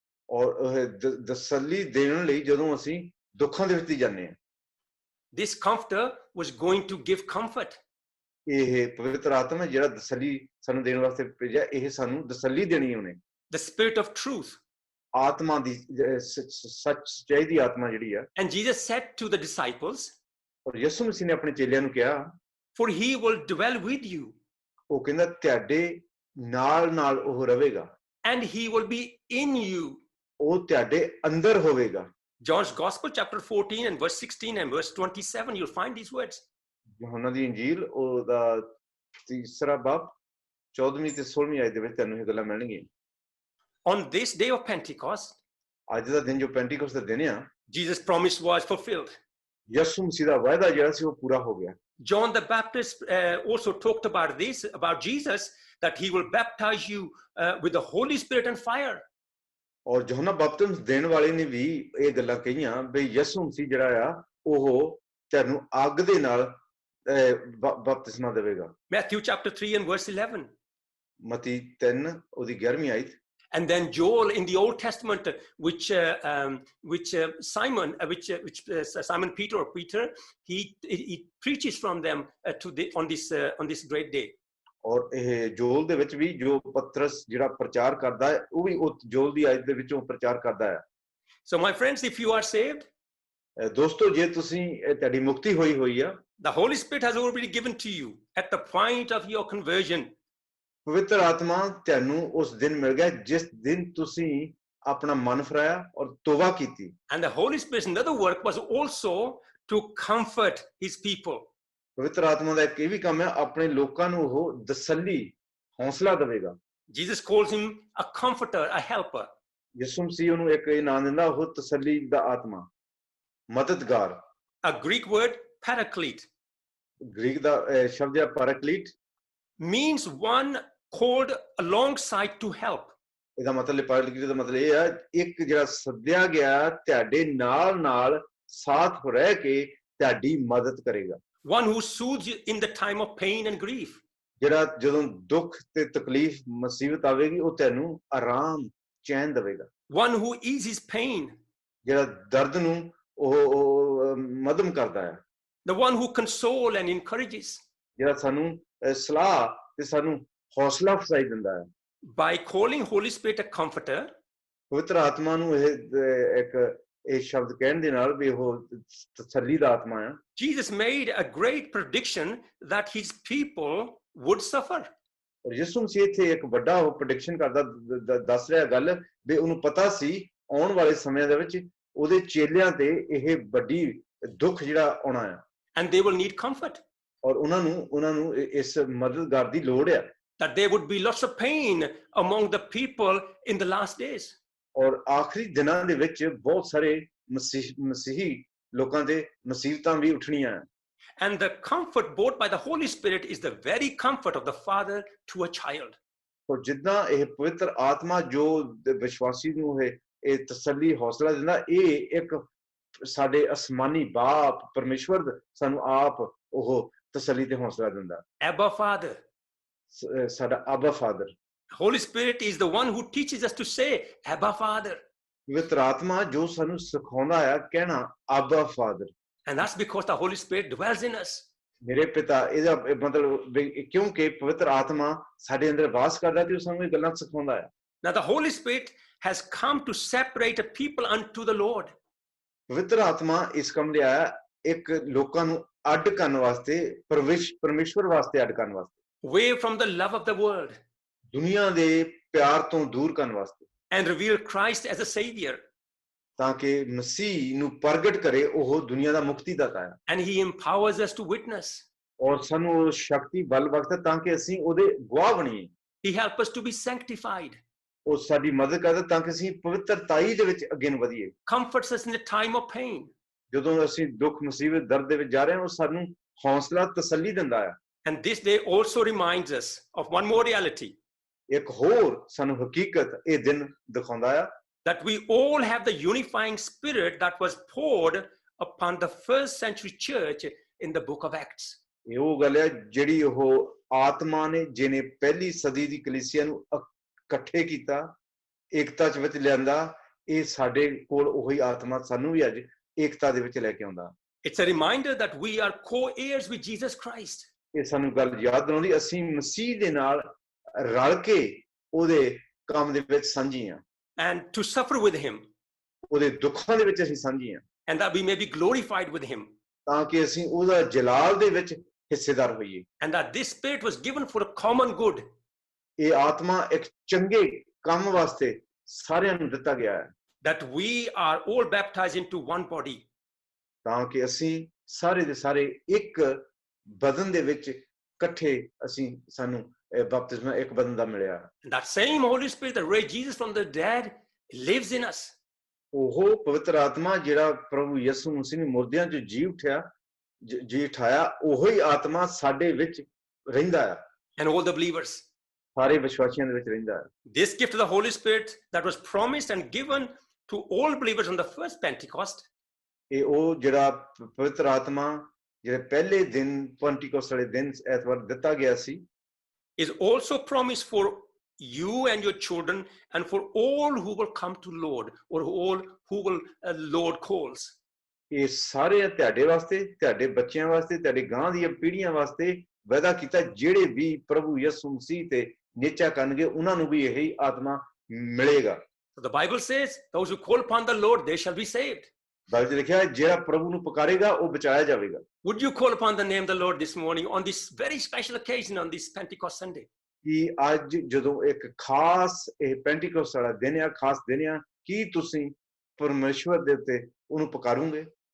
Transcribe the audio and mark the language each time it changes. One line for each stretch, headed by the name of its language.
Punjabi: ਔਰ ਤਸੱਲੀ ਦੇਣ ਲਈ ਜਦੋਂ ਅਸੀਂ ਦੁੱਖਾਂ ਦੇ ਵਿੱਚ ਜਾਂਦੇ ਹਾਂ।
English: This comforter was going to give comfort.
Punjabi: ਇਹ ਪਵਿੱਤਰ ਆਤਮਾ ਹੈ ਜਿਹੜਾ ਤਸੱਲੀ ਸਾਨੂੰ ਦੇਣ ਵਾਸਤੇ ਭੇਜਿਆ, ਇਹ ਸਾਨੂੰ ਤਸੱਲੀ ਦੇਣੀ ਉਹਨੇ।
English: The Spirit of truth.
Punjabi: ਆਤਮਾ ਦੀ ਸੱਚਾਈ ਦੀ ਆਤਮਾ ਜਿਹੜੀ ਆ।
English: And Jesus said to the disciples,
Punjabi: ਔਰ ਯਿਸੂ ਮਸੀਹ ਨੇ ਆਪਣੇ ਚੇਲਿਆਂ ਨੂੰ ਕਿਹਾ,
English: for he will dwell with you.
Punjabi: ਉਹ ਕਹਿੰਦਾ ਤੁਹਾਡੇ ਨਾਲ ਉਹ ਰਹੇਗਾ।
English: And he will be in you.
Punjabi: ਉਹ ਤੁਹਾਡੇ ਅੰਦਰ ਹੋਵੇਗਾ।
English: John's Gospel, chapter 14 and verse 16 and verse 27, you'll find these words.
Punjabi: ਯਹੋਨਾ ਦੀ ਇੰਜੀਲ ਉਹਦਾ ਤੀਸਰਾ ਬਾਬ 14ਵੀਂ ਤੇ 16ਵੀਂ ਆਇਤ ਦੇ ਵਿੱਚ ਤੁਹਾਨੂੰ ਇਹ ਗੱਲਾਂ ਮਿਲਣਗੀਆਂ।
English: On this day of Pentecost,
Punjabi: ਅੱਜ ਦਾ ਦਿਨ ਜੋ ਪੈਂਟੀਕੋਸਤ ਦਾ ਦਿਨ ਆ,
English: Jesus' promise was fulfilled.
Punjabi: ਯਿਸੂ ਮਸੀਹ ਦਾ ਵਾਅਦਾ ਜਿਹੜਾ ਸੀ ਉਹ ਪੂਰਾ ਹੋ ਗਿਆ।
English: John the Baptist also talked about this, about Jesus, that he will baptize you with the Holy Spirit and fire.
Punjabi: ਔਰ ਯਹੋਨਾ ਬਪਤਿਸਮ ਦੇਣ ਵਾਲੇ ਨੇ ਵੀ ਇਹ ਗੱਲਾਂ ਕਹੀਆਂ ਵੀ ਯਿਸੂ ਮਸੀਹ ਜਿਹੜਾ ਆ ਉਹ ਤੁਹਾਨੂੰ ਅੱਗ ਦੇ ਨਾਲ ਬਪਤਿਸਮਾ ਦੇਵੇਗਾ।
English: Matthew chapter 3 and verse 11.
Punjabi: ਮਤੀ 3 ਉਹਦੀ 11ਵੀਂ ਆਇਤ।
English: And then Joel in the Old Testament, which Simon Peter or Peter, he preaches from them on this great day.
Punjabi: ਔਰ ਇਹ ਜੋਲ ਦੇ ਵਿੱਚ ਵੀ ਜੋ ਪਤਰਸ ਜਿਹੜਾ ਪ੍ਰਚਾਰ ਕਰਦਾ ਹੈ ਉਹ ਵੀ ਉਹ ਜੋਲ ਦੀ ਆਇਤ ਦੇ ਵਿੱਚੋਂ ਪ੍ਰਚਾਰ ਕਰਦਾ ਹੈ।
English: So my friends, if you are saved,
Punjabi: ਦੋਸਤੋ ਜੇ ਤੁਸੀਂ ਤੁਹਾਡੀ ਮੁਕਤੀ ਹੋਈ ਆ,
English: the Holy Spirit has already given to you at the point of your conversion.
Punjabi: ਪਵਿੱਤਰ ਆਤਮਾ ਤੁਹਾਨੂੰ ਉਸ ਦਿਨ ਮਿਲ ਗਿਆ ਜਿਸ ਦਿਨ ਤੁਸੀਂ ਆਪਣਾ ਮਨ ਫਰਾਇਆ ਔਰ ਤੋਬਾ ਕੀਤੀ।
English: And the Holy Spirit's another work was also to comfort his people.
Punjabi: ਪਵਿੱਤਰ ਆਤਮਾ ਦਾ ਇੱਕ ਇਹ ਵੀ ਕੰਮ ਹੈ ਆਪਣੇ ਲੋਕਾਂ ਨੂੰ ਉਹ ਤਸੱਲੀ ਹੌਸਲਾ ਦੇਵੇਗਾ।
English: Jesus calls him a comforter, a helper.
Punjabi: ਯਿਸੂ ਮਸੀਹ ਉਹਨੂੰ ਇੱਕ ਇਹ ਨਾਮ ਦਿੰਦਾ, ਉਹ ਤਸੱਲੀ ਦਾ ਆਤਮਾ, ਮਦਦਗਾਰ।
English: A Greek word, paraclete,
Punjabi: Greek ਦਾ ਸ਼ਬਦ ਹੈ ਪੈਰਾਕਲੀਟ,
English: means one called alongside to help.
Punjabi: ਇਹਦਾ ਮਤਲਬ ਪੈਰਾਕਲੀਟ ਦਾ ਮਤਲਬ ਇਹ ਹੈ ਇੱਕ ਜਿਹੜਾ ਸੱਦਿਆ ਗਿਆ ਤੁਹਾਡੇ ਨਾਲ ਸਾਥ ਰਹਿ ਕੇ ਤੁਹਾਡੀ ਮਦਦ ਕਰੇਗਾ।
English: One who soothes you in the time of pain and grief.
Punjabi: ਜਿਹੜਾ ਜਦੋਂ ਦੁੱਖ ਤੇ ਤਕਲੀਫ ਮੁਸੀਬਤ ਆਵੇਗੀ ਉਹ ਤੁਹਾਨੂੰ ਆਰਾਮ ਚੈਨ ਦੇਵੇਗਾ।
English: One who eases pain.
Punjabi: ਜਿਹੜਾ ਦਰਦ ਨੂੰ ਉਹ ਮਦਮ ਕਰਦਾ ਹੈ।
English: The one who consoles and encourages.
Punjabi: ਜਿਹੜਾ ਸਾਨੂੰ ਸਲਾਹ ਤੇ ਸਾਨੂੰ ਹੌਸਲਾ ਅਫਜ਼ਾਈ ਦਿੰਦਾ ਹੈ।
English: By calling Holy Spirit a comforter,
Punjabi: ਪਵਿੱਤਰ ਆਤਮਾ ਨੂੰ ਇਹ ਸ਼ਬਦ ਕਹਿਣ ਦੇ ਨਾਲ ਵੀ ਉਹ ਤਸੱਲੀ ਦਾ ਆਤਮਾ ਹੈ।
English: Jesus made a great prediction that his people would suffer.
Punjabi: ਔਰ ਯਿਸੂ ਮਸੀਹ ਇੱਥੇ ਇੱਕ ਵੱਡਾ ਉਹ ਪ੍ਰੈਡਿਕਸ਼ਨ ਕਰਦਾ ਦੱਸ ਰਿਹਾ ਗੱਲ ਵੀ ਉਹਨੂੰ ਪਤਾ ਸੀ ਆਉਣ ਵਾਲੇ ਸਮਿਆਂ ਦੇ ਵਿੱਚ ਉਹਦੇ ਚੇਲਿਆਂ ਤੇ ਇਹ ਵੱਡੀ ਦੁੱਖ ਜਿਹੜਾ ਆਉਣਾ ਹੈ।
English: And they will need comfort.
Punjabi: ਔਰ ਉਹਨਾਂ ਨੂੰ ਇਸ ਮਦਦਗਾਰ ਦੀ ਲੋੜ ਹੈ।
English: That there would be lots of pain among the people in the last days.
Punjabi: ਔਰ ਆਖਰੀ ਦਿਨਾਂ ਦੇ ਵਿੱਚ ਬਹੁਤ ਸਾਰੇ ਮਸੀਹੀ ਲੋਕਾਂ ਦੇ ਮੁਸੀਬਤਾਂ ਵੀ ਉੱਠਣੀਆਂ ਹਨ।
English: And the comfort brought by the Holy Spirit is the very comfort of the father to a child.
Punjabi: ਔਰ ਜਿੱਦਾਂ ਇਹ ਪਵਿੱਤਰ ਆਤਮਾ ਜੋ ਵਿਸ਼ਵਾਸੀ ਨੂੰ ਇਹ ਤਸੱਲੀ ਹੌਸਲਾ ਦਿੰਦਾ, ਇਹ ਇੱਕ ਸਾਡੇ ਅਸਮਾਨੀ ਬਾਪ ਪਰਮੇਸ਼ਵਰ ਸਾਨੂੰ ਆਪ ਉਹ ਤਸੱਲੀ ਤੇ ਹੌਸਲਾ ਦਿੰਦਾ।
English: Abba Father.
Punjabi: ਸਾਡਾ ਆਬਾ father.
English: Holy Spirit is the one who teaches us to say Abba Father.
Punjabi: ਪਵਿੱਤਰ ਆਤਮਾ ਜੋ ਸਾਨੂੰ ਸਿਖਾਉਂਦਾ ਹੈ ਕਹਿਣਾ ਆਬਾ father.
English: And that's because the Holy Spirit dwells in us.
Punjabi: ਮੇਰੇ ਪਿਤਾ, ਇਹਦਾ ਮਤਲਬ ਕਿਉਂਕਿ ਪਵਿੱਤਰ ਆਤਮਾ ਸਾਡੇ ਅੰਦਰ ਵਾਸ ਕਰਦਾ ਤੇ ਉਹ ਸਾਨੂੰ ਇਹ ਗੱਲਾਂ ਸਿਖਾਉਂਦਾ ਹੈ।
English: Now the Holy Spirit has come to separate a people unto the Lord.
Punjabi: ਪਵਿੱਤਰ ਆਤਮਾ ਇਸ ਕੰਮ ਲਈ ਆਇਆ ਇੱਕ ਲੋਕਾਂ ਨੂੰ ਅੱਡ ਕਰਨ ਵਾਸਤੇ, ਪਰਮੇਸ਼ਵਰ ਵਾਸਤੇ ਅੱਡ ਕਰਨ ਵਾਸਤੇ।
English: Away from the love of the world.
Punjabi: ਦੁਨੀਆ ਦੇ ਪਿਆਰ ਤੋਂ ਦੂਰ ਕਰਨ ਵਾਸਤੇ।
English: And reveal Christ as a savior.
Punjabi: ਤਾਂ ਕਿ ਮਸੀਹ ਨੂੰ ਪ੍ਰਗਟ ਕਰੇ ਉਹ ਦੁਨੀਆ ਦਾ ਮੁਕਤੀਦਾਤਾ ਹੈ।
English: And he empowers us to witness.
Punjabi: ਔਰ ਸਾਨੂੰ ਸ਼ਕਤੀ ਬਲ ਬਖਸ਼ਦਾ ਤਾਂ ਕਿ ਅਸੀਂ ਉਹਦੇ ਗਵਾਹ ਬਣੀਏ।
English: He helps us to be sanctified.
Punjabi: ਉਹ ਸਾਡੀ ਮਦਦ ਕਰਦਾ ਤਾਂ ਕਿ ਅਸੀਂ ਪਵਿੱਤਰਤਾਈ ਦੇ ਵਿੱਚ ਅੱਗੇ ਨੂੰ ਵਧੀਏ।
English: comforts us in the time of pain.
Punjabi: ਜਦੋਂ ਅਸੀਂ ਦੁੱਖ ਮੁਸੀਬਤ ਦਰਦ ਦੇ ਵਿੱਚ ਜਾ ਰਹੇ ਹਾਂ, ਉਹ ਸਾਨੂੰ ਹੌਸਲਾ ਤਸੱਲੀ ਦਿੰਦਾ ਹੈ।
English: And this day also reminds us of one more reality,
Punjabi: ਇੱਕ ਹੋਰ ਸਾਨੂੰ ਹਕੀਕਤ ਇਹ ਦਿਨ ਦਿਖਾਉਂਦਾ ਆ
English: that we all have the unifying spirit that was poured upon the first century church in the book of Acts.
Punjabi: ਇਹ ਉਹ ਗੱਲ ਹੈ ਜਿਹੜੀ ਉਹ ਆਤਮਾ ਨੇ ਜਿਹਨੇ ਪਹਿਲੀ ਸਦੀ ਦੀ ਕਲੀਸਿਆ ਨੂੰ ਇਕੱਠੇ ਕੀਤਾ, ਏਕਤਾ ਚ ਵਿੱਚ ਲਿਆਂਦਾ, ਇਹ ਸਾਡੇ ਕੋਲ ਉਹੀ ਆਤਮਾ ਸਾਨੂੰ ਵੀ ਅੱਜ ਏਕਤਾ ਦੇ ਵਿੱਚ ਲੈ ਕੇ ਆਉਂਦਾ।
English: It's a reminder that we are co-heirs with Jesus Christ.
Punjabi: ਇਹ ਸਾਨੂੰ ਗੱਲ ਯਾਦ ਦਿਲਾਉਂਦੀ ਅਸੀਂ ਮਸੀਹ ਦੇ ਨਾਲ ਰਲ ਕੇ ਉਹਦੇ ਕੰਮ ਦੇ ਵਿੱਚ ਸਾਂਝੀ ਹਾਂ,
English: And to suffer with him,
Punjabi: ਉਹਦੇ ਦੁੱਖਾਂ ਦੇ ਵਿੱਚ ਅਸੀਂ ਸਾਂਝੀ ਹਾਂ,
English: and that we may be glorified with him,
Punjabi: ਤਾਂ ਕਿ ਅਸੀਂ ਉਹਦਾ ਜਲਾਲ ਦੇ ਵਿੱਚ ਹਿੱਸੇਦਾਰ ਹੋਈਏ।
English: and that this spirit was given for a common good.
Punjabi: ਇਹ ਆਤਮਾ ਇੱਕ ਚੰਗੇ ਕੰਮ ਵਾਸਤੇ ਸਾਰਿਆਂ ਨੂੰ ਦਿੱਤਾ ਗਿਆ ਹੈ,
English: That we are all baptized into one body.
Punjabi: ਤਾਂ ਕਿ ਅਸੀਂ ਸਾਰੇ ਦੇ ਸਾਰੇ ਇੱਕ ਬਦਨ ਦੇ ਵਿੱਚ ਇਕੱਠੇ ਅਸੀਂ ਸਾਨੂੰ ਬਪਤਿਸਮਾ ਇੱਕ ਬਦਨ ਦਾ ਮਿਲਿਆ।
English: And that same Holy Spirit that raised Jesus from the dead lives in us.
Punjabi: ਉਹ ਪਵਿੱਤਰ ਆਤਮਾ ਜਿਹੜਾ ਪ੍ਰਭੂ ਯਿਸੂ ਮਸੀਹ ਨੇ ਮੁਰਦਿਆਂ ਚੋਂ ਜੀ ਉਠਾਇਆ, ਉਹੀ ਆਤਮਾ ਸਾਡੇ ਵਿੱਚ ਰਹਿੰਦਾ ਹੈ,
English: And all the believers.
Punjabi: ਸਾਰੇ ਵਿਸ਼ਵਾਸੀਆਂ ਦੇ ਵਿੱਚ ਰਹਿੰਦਾ ਹੈ।
English: This gift of the Holy Spirit that was promised and given to all believers on the first Pentecost
Punjabi: ਇਹ ਉਹ ਜਿਹੜਾ ਪਵਿੱਤਰ ਆਤਮਾ ਜਿਹੜੇ ਪਹਿਲੇ ਦਿਨ ਪੈਂਟੀਕੋਸਟ ਵਾਲੇ ਦਿਨ ਐਤਵਾਰ ਦਿੱਤਾ ਗਿਆ ਸੀ,
English: is also promised for you and your children and for all who will come to Lord, or all who will Lord calls.
Punjabi: ਇਹ ਸਾਰੇ ਤੁਹਾਡੇ ਵਾਸਤੇ, ਤੁਹਾਡੇ ਬੱਚਿਆਂ ਵਾਸਤੇ, ਤੁਹਾਡੇ ਗਾਂ ਦੀਆਂ ਪੀੜ੍ਹੀਆਂ ਵਾਸਤੇ ਵਾਅਦਾ ਕੀਤਾ, ਜਿਹੜੇ ਵੀ ਪ੍ਰਭੂ ਯਿਸੂ ਮਸੀਹ ਤੇ ਨਿਹਚਾ ਕਰਨਗੇ ਉਹਨਾਂ ਨੂੰ ਵੀ ਇਹੀ ਆਤਮਾ ਮਿਲੇਗਾ।
English: So the Bible says, those who call upon the Lord, they shall be saved.
Punjabi: Bible 'ਚ ਲਿਖਿਆ ਹੈ ਜਿਹੜਾ ਪ੍ਰਭੂ ਨੂੰ ਪੁਕਾਰੇਗਾ ਉਹ ਬਚਾਇਆ ਜਾਵੇਗਾ।
English: Would you call upon the name of the Lord this morning on this very special occasion on this Pentecost Sunday?
Punjabi: ਕਿ ਅੱਜ ਜਦੋਂ ਇੱਕ ਖਾਸ ਇਹ ਪੈਂਟੀਕੋਸਟ ਵਾਲਾ ਦਿਨ ਆ, ਖਾਸ ਦਿਨ ਆ, ਕੀ ਤੁਸੀਂ ਪਰਮੇਸ਼ਵਰ ਦੇ ਉੱਤੇ ਉਹਨੂੰ ਪੁਕਾਰੋਗੇ?